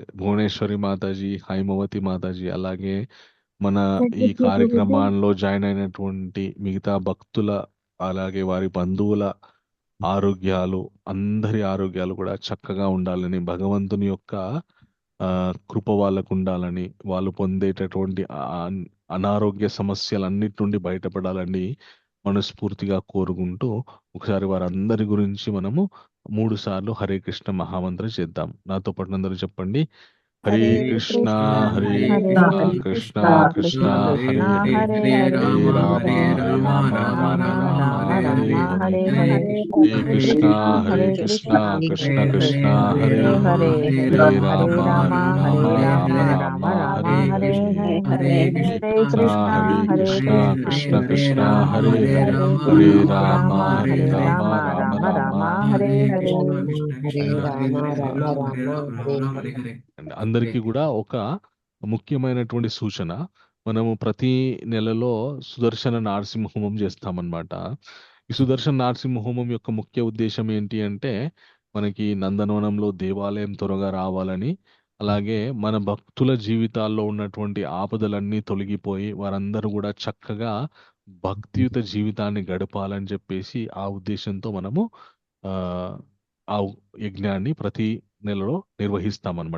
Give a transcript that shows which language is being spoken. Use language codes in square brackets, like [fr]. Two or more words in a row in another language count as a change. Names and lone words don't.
[te] భువనేశ్వరి మాతాజీ, హైమవతి మాతాజీ, అలాగే మన ఈ కార్యక్రమాల్లో జాయిన్ అయినటువంటి మిగతా భక్తుల, అలాగే వారి బంధువుల ఆరోగ్యాలు, అందరి ఆరోగ్యాలు కూడా చక్కగా ఉండాలని, భగవంతుని యొక్క కృప వాళ్ళకు ఉండాలని, వాళ్ళు పొందేటటువంటి అనారోగ్య సమస్యలన్నిటి నుండి బయటపడాలని మనస్ఫూర్తిగా కోరుకుంటూ, ఒకసారి వారందరి గురించి మనము 3 సార్లు హరే కృష్ణ మహామంత్రం చేద్దాం. నాతో పాటు అందరూ చెప్పండి. [sa] హరే కృష్ణ హరే కృష్ణ కృష్ణ హరే హరే, హరే రామ రామ రామ హరే హరే, హరే కృష్ణ కృష్ణ కృష్ణ హరే హరే, హరే రామ రామ హరే హరే, హరే కృష్ణ కృష్ణ కృష్ణ హరే హరే, హరే రామ రామ హరే హరే. [te] అందరికీ కూడా ఒక ముఖ్యమైనటువంటి సూచన, మనము ప్రతి నెలలో సుదర్శన నారసింహ హోమం చేస్తామన్నమాట. ఈ సుదర్శన నారసింహ హోమం యొక్క ముఖ్య ఉద్దేశం ఏంటి అంటే, మనకి నందనవనంలో దేవాలయం త్వరగా రావాలని, అలాగే మన భక్తుల జీవితాల్లో ఉన్నటువంటి ఆపదలన్నీ తొలగిపోయి వారందరూ కూడా చక్కగా భక్తియుత జీవితాన్ని గడపాలని చెప్పేసి ఆ ఉద్దేశంతో మనము ఆ యజ్ఞాన్ని ప్రతి నెలలో నిర్వహిస్తామన్నమాట.